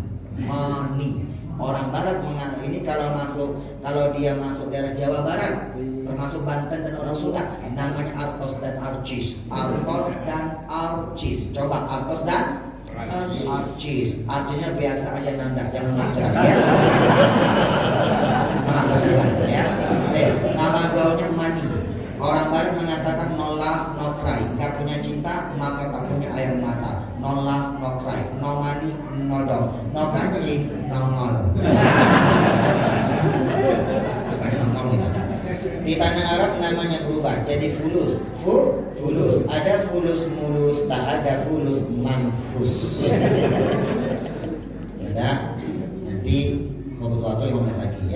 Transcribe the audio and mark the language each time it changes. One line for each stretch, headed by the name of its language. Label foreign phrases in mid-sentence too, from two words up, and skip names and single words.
Indonesian: Orang Barat mengenal ini kalau dia masuk daerah Jawa Barat, termasuk Banten dan orang Sunda, namanya Artos dan Arcis. Coba Artos dan Arcis. Artinya biasa aja Nanda, jangan macam ya. Ya. Nama gaulnya money. Orang Barat mengatakan
English: no love, no cry.
Indonesian: Gak punya cinta, maka tak punya air mata.
English: No love, no cry. No money, no dog. No kancing, no ngol.
Indonesian: Di tanah Arab namanya berubah jadi fulus. Fulus. Ada fulus mulus, tak ada fulus manfus. Ya, nanti kalau 5 menit lagi ya.